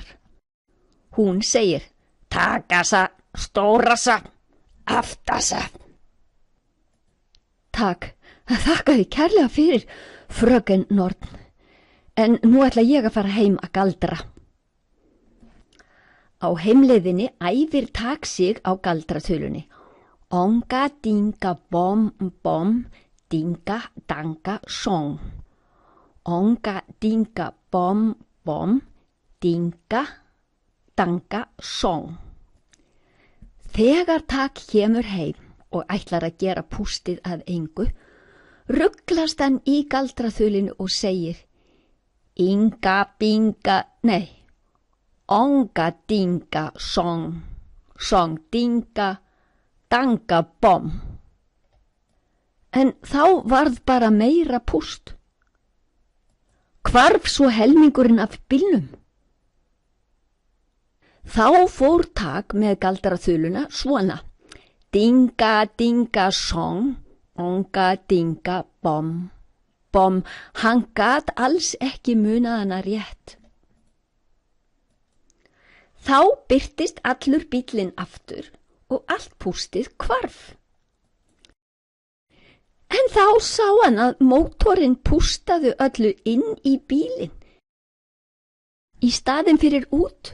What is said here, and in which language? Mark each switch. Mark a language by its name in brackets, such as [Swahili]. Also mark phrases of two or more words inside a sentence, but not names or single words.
[Icelandic] Hún segir: Takasa, stórasa, aftasa. Takk, þakka þið kærlega fyrir, fröken Norn, en nú ætla ég að fara heim að galdra. Á heimleiðinni æfir Takk sig á galdraþulunni. Onga dinga bom bom dinga danga song. Onga dinga bom bom dinga danga song. Þegar Takk kemur heim og ætlar að gera pústið að engu, rugglast hann í galdraþulinu og segir: Inga binga, nei, onga dinga song, song dinga danga bom. En þá varð bara meira púst. Hvarf svo helmingurinn af bílnum. Þá fór Takk með galdraþuluna svona: dinga dinga song, onga dinga bom bom. Hann gat alls ekki munað hana rétt. Þá birtist allur bíllinn aftur og allt pústið hvarf. En þá sá hann að mótorinn pústaði öllu inn í bílinn í staðinn fyrir út.